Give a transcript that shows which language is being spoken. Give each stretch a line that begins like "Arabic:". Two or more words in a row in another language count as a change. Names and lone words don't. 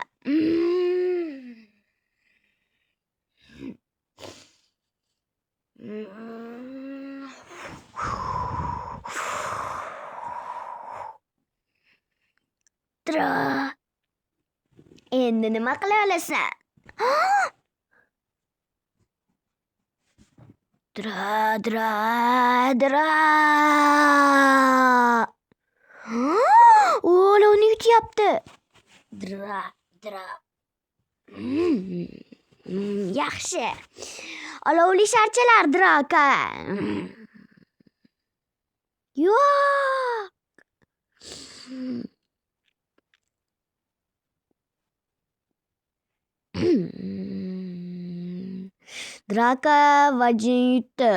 Uzbek: Dra. Endi nima qila olasan? Dra. Olovni yutyapti. Dra. Yaxshi. Olovli sharchalar, Draka. Yo'q. Draka va Jin yutdi.